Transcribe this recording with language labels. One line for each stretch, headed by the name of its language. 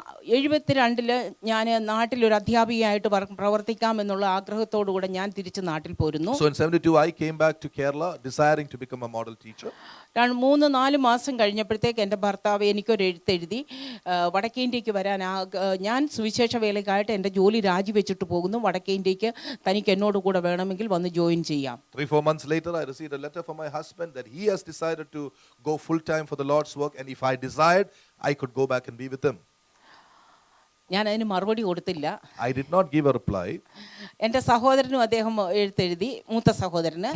Malayalam: 72 ഞാൻ നാട്ടിലൊരു അധ്യാപികയായിട്ട് പ്രവർത്തിക്കാമെന്നുള്ള ആഗ്രഹത്തോടുകൂടെ ഞാൻ തിരിച്ച് നാട്ടിൽ പോരുന്നു.
English: So in 72 I came back to Kerala desiring to become a model teacher.
Malayalam: 3-4 മാസം കഴിഞ്ഞപ്പോഴത്തേക്ക് എൻ്റെ ഭർത്താവ് എനിക്കൊരു എഴുത്തെഴുതി, വടക്കേ ഇന്ത്യക്ക് വരാൻ ഞാൻ സുവിശേഷ വേലയ്ക്കായിട്ട് എൻ്റെ ജോലി രാജിവെച്ചിട്ട് പോകുന്നു, വടക്കേ ഇന്ത്യക്ക് തനിക്ക് എന്നോട് കൂടെ വേണമെങ്കിൽ വന്ന് ജോയിൻ ചെയ്യാം.
English: 3-4 months later I received a letter from my husband that he has decided to go full time for the Lord's work, and if I desired I could go back and be with him.
Malayalam: ഞാൻ അതിന് മറുപടി കൊടുത്തില്ല.
English: I did not give a reply.
Malayalam: എൻ്റെ സഹോദരനും അദ്ദേഹം എഴുത്തെഴുതി, മൂത്ത സഹോദരന്.